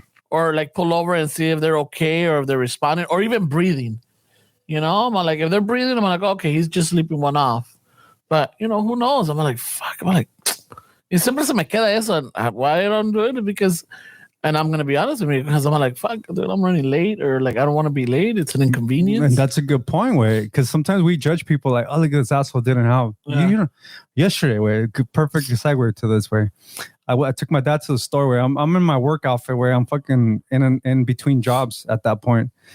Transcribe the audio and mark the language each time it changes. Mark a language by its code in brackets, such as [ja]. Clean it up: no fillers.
[en] Or like pull over and see if they're okay or if they're responding or even breathing. You know, I'm like, if they're breathing, I'm like, okay, he's just sleeping one off. But, you know, who knows? I'm like, fuck. I'm like, [es] y siempre se me queda eso. [en] Why I don't do it? Because, and I'm going to be honest with you, because I'm like, fuck, dude, I'm running late or like, I don't want to be late. It's an inconvenience. And that's a good point, way. Because sometimes we judge people like, oh, look at this asshole didn't help. Yeah. You know, yesterday, way, perfect segue to this way. I took my dad to the store where I'm in my work outfit where I'm fucking in between jobs at that point.